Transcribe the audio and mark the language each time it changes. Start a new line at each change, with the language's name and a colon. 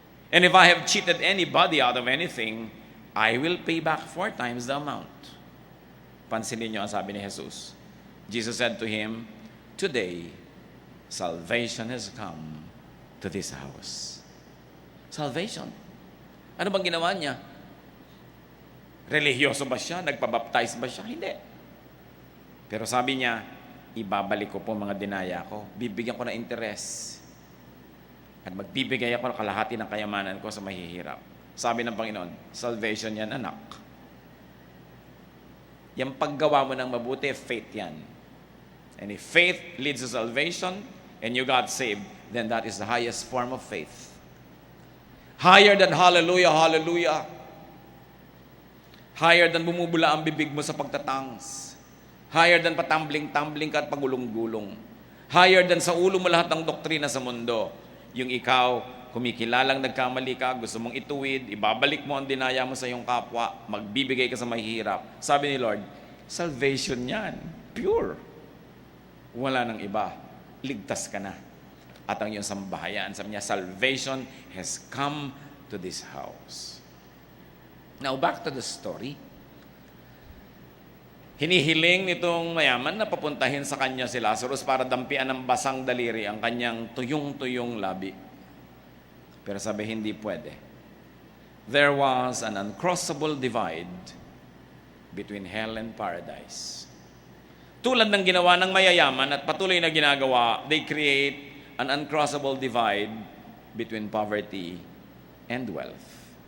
English: And if I have cheated anybody out of anything, I will pay back 4 times the amount."
Filipino: Pansinin niyo ang sabi ni Jesus.
English: Jesus said to him, "Today, salvation has come to this house."
Filipino: Salvation. Ano bang ginawa niya? Relihiyoso ba siya? Nagpabaptize ba siya? Hindi. Pero sabi niya, ibabalik ko po mga dinaya ko. Bibigyan ko na interes. At magbibigay ako ng kalahati ng kayamanan ko sa mahihirap. Sabi ng Panginoon, salvation yan, anak. Yung paggawa mo ng mabuti, faith yan.
English: And if faith leads to salvation, and you got saved, then that is the highest form of faith. Higher than hallelujah, hallelujah. Higher than
Filipino: bumubula ang bibig mo sa pagtatangs. Higher than patambling-tambling ka at pagulong-gulong. Higher than sa ulo mo lahat ng doktrina sa mundo. Yung ikaw, kumikilalang nagkamali ka, gusto mong ituwid, ibabalik mo ang dinaya mo sa iyong kapwa, magbibigay ka sa mahihirap. Sabi ni Lord, salvation yan. Pure. Wala nang iba. Ligtas ka na. At ang iyong sambahayan, sabi niya,
English: salvation has come to this house. Now, back to the story.
Filipino: Hinihiling nitong mayaman na papuntahin sa kanya si Lazarus para dampian ng basang daliri ang kanyang tuyong-tuyong labi. Pero sabi, hindi pwede.
English: There was an uncrossable divide between hell and paradise.
Filipino: Tulad ng ginawa ng mayayaman at patuloy na ginagawa,
English: they create an uncrossable divide between poverty and wealth.